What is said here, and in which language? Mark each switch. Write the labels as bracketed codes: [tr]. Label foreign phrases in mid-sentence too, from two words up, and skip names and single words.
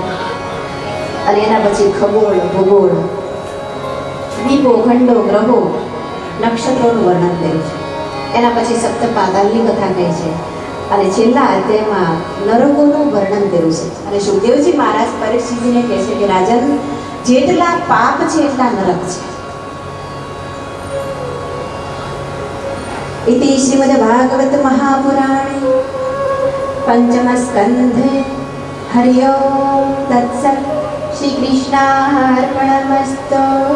[gu] અને એના પછી ખગોળ, ભૂગોળ, દ્વીપો, ખંડો, ગ્રહો, નક્ષત્રોનું વર્ણન કર્યું છે. એના પછી સપ્ત પાતાલની કથા કહી છે અને છેલ્લા અધ્યાયમાં નરકોનું વર્ણન કર્યું છે. અને સુખદેવજી મહારાજ પરીક્ષિતજીને કહે છે કે રાજન, જેટલા પાપ છે એટલા નરક છે. [sa] इति श्रीमद्भागवत महापुराणे पंचम स्कंधे हरि ओम तत्सत् श्री कृष्णार्पणमस्तु।